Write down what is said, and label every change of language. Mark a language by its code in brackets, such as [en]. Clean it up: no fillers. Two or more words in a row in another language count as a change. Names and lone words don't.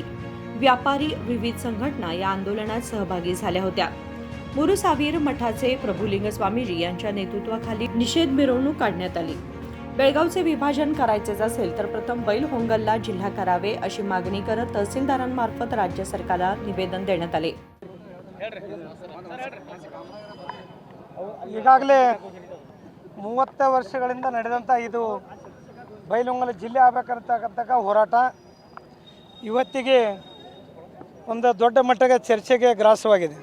[mr] व्यापारी, विविध संघटना या आंदोलनात सहभागी झाल्या होत्या। मुरुसावीर मठाचे प्रभुलिंग स्वामीजी यांच्या नेतृत्वाखाली निषेध मिरवणूक काढण्यात आली। बेळगावचे विभाजन करायचेच असेल तर प्रथम बैलहोंगलला जिल्हा करावे अशी मागणी करत तहसीलदारांमार्फत राज्य सरकारला निवेदन देण्यात आले। [kn] ಈಗಾಗಲೇ 30 ವರ್ಷಗಳಿಂದ ನಡೆದಂತ ಇದು ಬೈಲಹೊಂಗಲ ಜಿಲ್ಲೆ ಆಗಬೇಕಂತಕ್ಕಂತ ಹೋರಾಟ ಇವತ್ತಿಗೆ ಒಂದು ದೊಡ್ಡ ಮಟ್ಟದ ಚರ್ಚೆಗೆ ಗ್ರಾಸವಾಗಿದೆ।